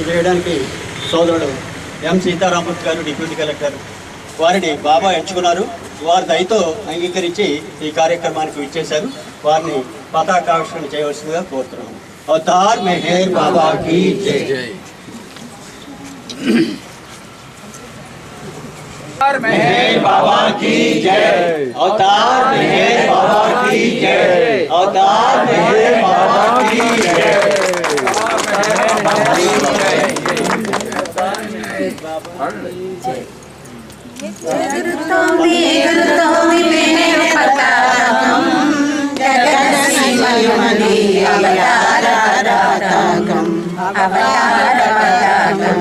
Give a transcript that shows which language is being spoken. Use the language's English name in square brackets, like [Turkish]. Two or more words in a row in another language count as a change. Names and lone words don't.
[Telugu] చేయడానికి సోదరుడు ఎం సీతారామూర్తి గారు డిప్యూటీ కలెక్టర్ వారిని బాబా ఎంచుకున్నారు. వారి దయతో అంగీకరించి ఈ కార్యక్రమానికి విచ్చేశారు. వారిని పతాకావిష్కరణ చేయవలసిందిగా కోరుతున్నాము. [Hindi] अवतार मेहर बाबा की जय. मेहर बाबा की जय. अवतार मेहर बाबा की जय. अवतार मेहर बाबा की जय. [Telugu] ఎగురుతోంది మెహర్ పతాకం జగదీశ్వరుని అవతార పతాకం అవతార పతాకం.